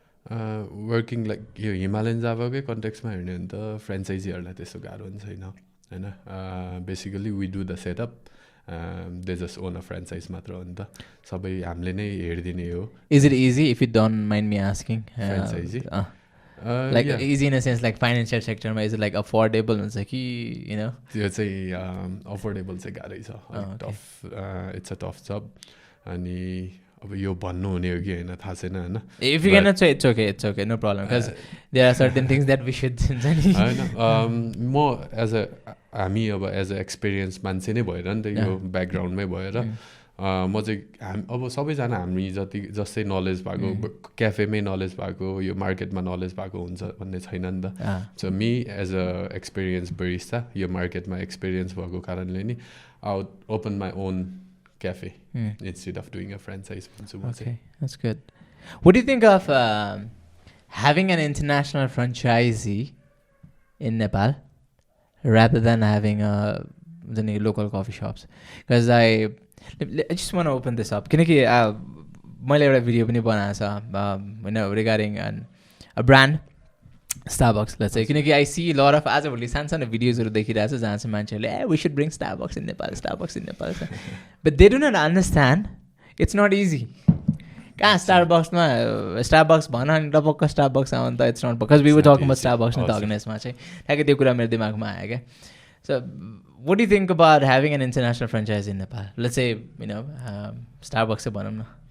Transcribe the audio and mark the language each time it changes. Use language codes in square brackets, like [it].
[ne] Working like यो Himalayan जावाकै कन्टेक्समा हेर्ने भने त फ्रेन्चाइजीहरूलाई त्यस्तो गाह्रो पनि छैन होइन [en] basically we do the setup they just own a franchise [ne] मात्र हो नि त सबै हामीले नै हेरिदिने हो [en] is it easy if you don't mind me asking franchisee like easy in a sense like financial sector is it like affordable [ne] हुन्छ कि [en] you know [ne] त्यो चाहिँ अफोर्डेबल चाहिँ गाह्रै छ [en] tough it's a tough जब [ne] अनि अब यो भन्नु हुने हो कि होइन थाहा छैन होइन [en] if you cannot say it's okay no problem because there are certain things that we should [ne] होइन म एज अ हामी अब एज अ एक्सपिरियन्स मान्छे नै भएर नि त यो ब्याकग्राउन्डमै भएर म चाहिँ अब सबैजना हामी जस्तै नलेज भएको क्याफेमै नलेज भएको यो मार्केटमा नलेज भएको हुन्छ भन्ने छैन नि त [en] so me as a experience barista [ne] यो मार्केटमा एक्सपिरियन्स भएको कारणले नि [en] I would open my own cafe instead of doing a franchise [ne] भन्छु म चाहिँ [en] That's good What do you think of having an international franchisee in Nepal rather than having the local coffee shops? Because I just want to open this up. [ne] किनकि मैले एउटा video पनि बनाएको छ होइन [en] regarding a brand Starbucks, let's say. [ne] किनकि [en] I see a lot of [ne] आजभोलि सानो भिडियोजहरू देखिरहेको छ जहाँ चाहिँ मान्छेहरूले [en] we should bring Starbucks in Nepal, Starbucks in Nepal. But they do not understand it's not easy. [ne] कहाँ स्टारबक्स भन अनि टपक्क स्टारबक्स आउनु त [en] it's not because we were talking about Starbucks [ne] नि त अघिनेसमा चाहिँ ठ्याक्कै त्यो कुरा मेरो दिमागमा आयो क्या so [en] what do you think about having an international franchise in Nepal? Let's say, [ne] Starbucks चाहिँ भनौँ न.